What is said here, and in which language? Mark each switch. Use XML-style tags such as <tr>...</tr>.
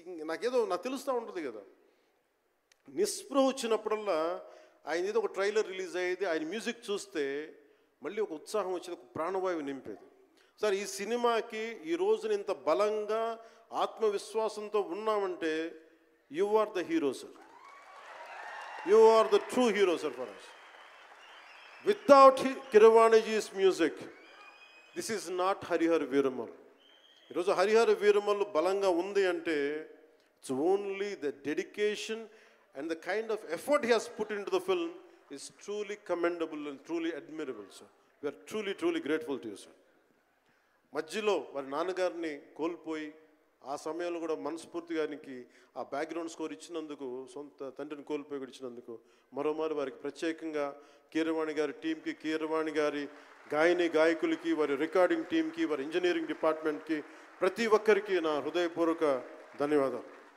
<te>నాకు తెలుస్తూ ఉంటుంది కదా, నిస్పృహ వచ్చినప్పుడల్లా ఆయన ఏదో ఒక ట్రైలర్ రిలీజ్ అయ్యేది, ఆయన మ్యూజిక్ చూస్తే మళ్ళీ ఒక ఉత్సాహం వచ్చేది, ఒక ప్రాణవాయువు నింపేది. సార్ ఈ సినిమాకి ఈ రోజున ఇంత బలంగా ఆత్మవిశ్వాసంతో ఉన్నామంటే</te> <en>You are the hero sir. You are the true hero, sir, for us. Without Keeravaniji's music, this is not Harihara Veeramallu.</en> <te>ఈరోజు హరిహర వీరమల్లు బలంగా ఉంది అంటే</te> <en>it's only the dedication and the kind of effort he has put into the film is truly commendable and truly admirable, sir. We are truly, truly grateful to you, sir.</en> <te>మధ్యలో వారి నాన్నగారిని కోల్పోయి ఆ సమయంలో కూడా మనస్ఫూర్తిగా ఆయనకి ఆ బ్యాక్గ్రౌండ్ స్కోర్ ఇచ్చినందుకు, సొంత తండ్రిని కోల్పోయి కూడా ఇచ్చినందుకు మరోమారు వారికి ప్రత్యేకంగా కీరవాణి గారి టీంకి, కీరవాణి గారి గాయకులకి, వారి రికార్డింగ్ టీంకి, వారి ఇంజనీరింగ్ డిపార్ట్మెంట్కి, ప్రతి ఒక్కరికి నా హృదయపూర్వక ధన్యవాదాలు.</te>